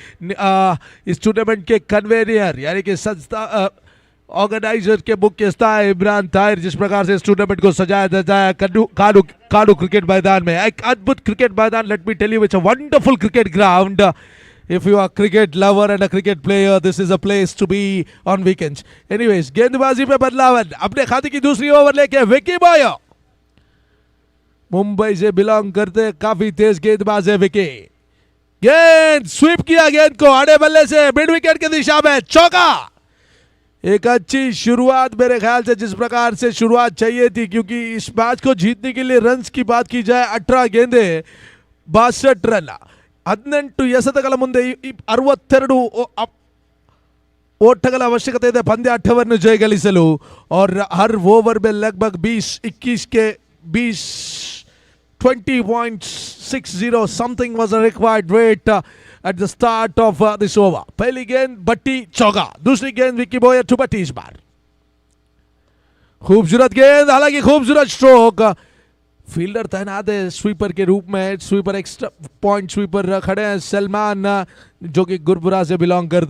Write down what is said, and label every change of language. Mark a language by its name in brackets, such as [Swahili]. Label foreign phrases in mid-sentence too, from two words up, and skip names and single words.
[Hindi] इस टूर्नामेंट के कन्वेनियर यानी कि संस्था ऑर्गेनाइजर के मुख्य स्थान इमरान ताहिर जिस प्रकार से इस टूर्नामेंट को सजाया जाता है काडू क्रिकेट मैदान में, एक अद्भुत क्रिकेट मैदान। [English] Let me tell you it's a wonderful cricket ground. If you are a cricket lover and a cricket player, this is a place to be on weekends. Anyways, [Hindi] गेंदबाजी पे बदलाव अपने खाते की दूसरी ओवर लेके विकी बॉयर मुंबई से बिलोंग करते काफी तेज गेंदबाज है विकी। गेंद स्वीप किया, गेंद को आड़े बल्ले से मिड विकेट की दिशा में चौका। एक अच्छी शुरुआत मेरे ख्याल से जिस प्रकार से शुरुआत चाहिए थी, क्योंकि इस मैच को जीतने के लिए रन्स की बात की जाए 18 गेंदे 62 रन। [Kannada] 18 ಎಸೆತಗಳ ಮುಂದೆ 62 ಓಟಗಳ ಅವಶ್ಯಕತೆ ಇದೆ ಪಂದ್ಯ 8 ಜಯಗಳಿಸಲು। [Hindi] और हर ओवर में लगभग 20-21 के 20.60 [English] something was a required rate at the start of this over. [Hindi] पहली गेंद बट्टी चौका, दूसरी गेंद विकी बॉयर टू बट्टी। इस बार खूबसूरत गेंद, हालांकि खूबसूरत स्ट्रोक। फील्डर तैनात है स्वीपर के रूप में, स्वीपर एक्स्ट्रा पॉइंट स्वीपर खड़े हैं सलमान जो कि गुरबुरा से बिलोंग करते हैं।